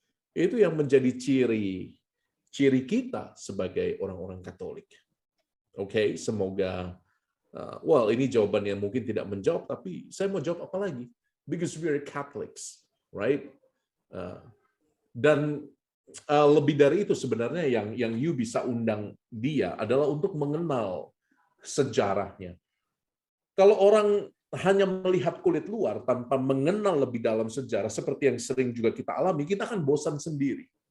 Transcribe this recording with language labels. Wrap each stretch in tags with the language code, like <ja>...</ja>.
<id>Itu yang menjadi ciri kita sebagai orang-orang Katolik. Oke, semoga ini jawaban yang mungkin tidak menjawab, tapi saya mau jawab apa lagi?</id> <en>Because we are Catholics, right?</en> <id>Dan lebih dari itu sebenarnya yang you bisa undang dia adalah untuk mengenal sejarahnya. Kalau orang hanya melihat kulit luar tanpa mengenal lebih dalam sejarah, seperti yang sering juga kita alami, kita akan bosan sendiri.</id>